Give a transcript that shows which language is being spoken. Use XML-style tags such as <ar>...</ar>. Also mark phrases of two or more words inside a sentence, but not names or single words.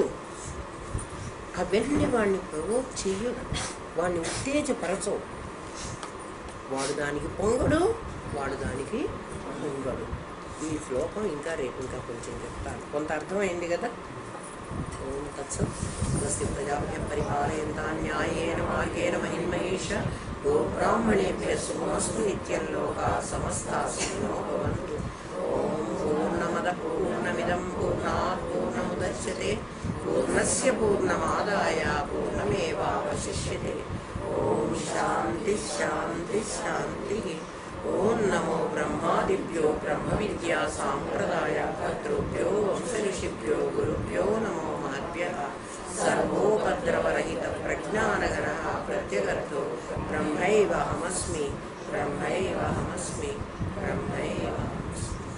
<te>అవన్నీ వాడిని ప్రవోక్ చెయ్యడు, వాడిని ఉత్తేజపరచవు. వాడు దానికి పొంగడు, వాడు దానికి పొంగడు. ఈ శ్లోకం ఇంకా రేపు ఇంకా కొంచెం చెప్తాను. కొంత అర్థమైంది కదా.</te> <sa>ఓం తత్సత్. స్వస్తి ప్రజాభ్యః పరిపాలయంతాం న్యాయేన మార్గేణ మహిమహేష. గోబ్రాహ్మణేభ్యः శుభమస్తు నిత్యం. లోకాః సమస్తాః సుఖినో భవంతు. ఓం పూర్ణమదః పూర్ణమిదం పూర్ణాత్ పూర్ణముదచ్యతే పూర్ణస్య పూర్ణమాదాయ పూర్ణమేవావశిష్యతే. ఓం శాంతి శాంతి శాంతి. ఓం నమో బ్రహ్మాదిభ్యో బ్రహ్మ విద్యా సాంప్రదాయ కర్తృభ్యో వంశఋషిభ్యో గురుభ్యో నమో మహద్భ్యః. సర్వోపద్రవరహిత ప్రజ్ఞానగణః ప్రత్యగర్తో బ్రహ్మైవాహమస్మి బ్రహ్మైవాహమస్మి బ్రహ్మైవాహమస్మి.</sa>